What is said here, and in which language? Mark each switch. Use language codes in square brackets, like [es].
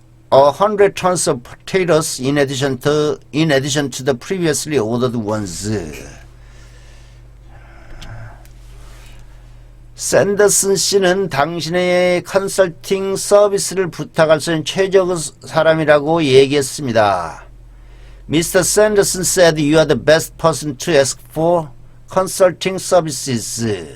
[en] 100 tons of potatoes in addition to the previously ordered ones. [ko] 샌더슨 씨는 당신의 컨설팅 서비스를 부탁할 수 있는 최적의 사람이라고 얘기했습니다. [en] Mr. Sanderson said you are the best person to ask for consulting services.